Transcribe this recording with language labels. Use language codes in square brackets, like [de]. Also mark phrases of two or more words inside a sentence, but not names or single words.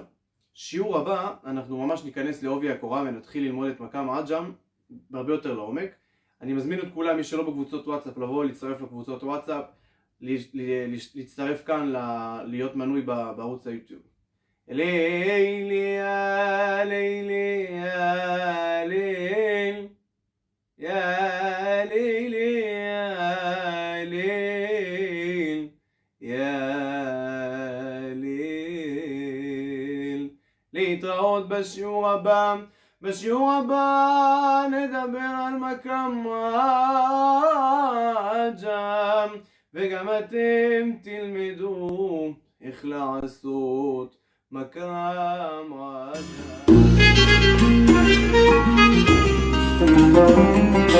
[he] שיעור הבא אנחנו ממש ניכנס לעובי הקורה ונתחיל ללמוד את מקם עג'ם בהרבה יותר לעומק. אני מזמין את כולם, מי שלא בקבוצות וואטסאפ, לבוא להצטרף לקבוצות וואטסאפ, להצטרף כאן, להיות מנוי בערוץ היוטיוב. [ar] ليلي يا ليلي يا ليل يا ليلي يا ليل يا ليل. [he] להתראות בשיעור הבא. בשיעור הבא נדבר על מקם עג'ם, וגם אתם תלמדו איך לעשות מקם עג'ם.